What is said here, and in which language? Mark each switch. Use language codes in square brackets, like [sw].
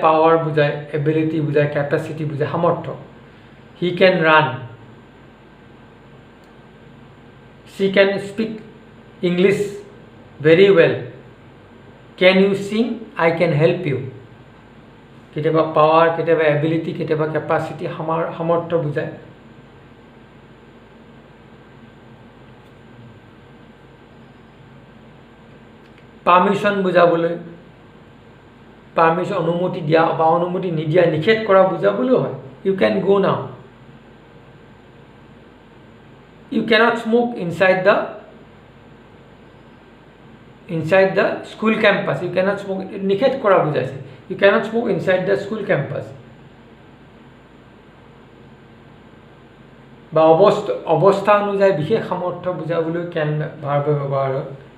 [as] Power বুজায়, ability বুজায়, capacity বুজায়, সামৰ্থ্য। [en] He can run, she can speak English very well. Can you sing? I can help you. [as] কেতিয়াবা power, কেতিয়াবা এবিলিটি, কেতিয়াবা কেপাচিটি, সামৰ্থ্য বুজায়। পাৰ্মিশ্যন বুজাবলৈ, অনুমতি দিয়া বা অনুমতি নিদিয়া, নিষেধ কৰা বুজাবলৈও হয়। [en] You can go now, you cannot smoke inside the school campus. You cannot smoke, [as] নিষেধ কৰা বুজাইছে। [en] You cannot smoke inside the school campus. [as] বা অৱস্থা অনুযায়ী বিশেষ সামৰ্থ্য বুজাবলৈ কেন ভাৰ্ব ব্যৱহাৰ হয়।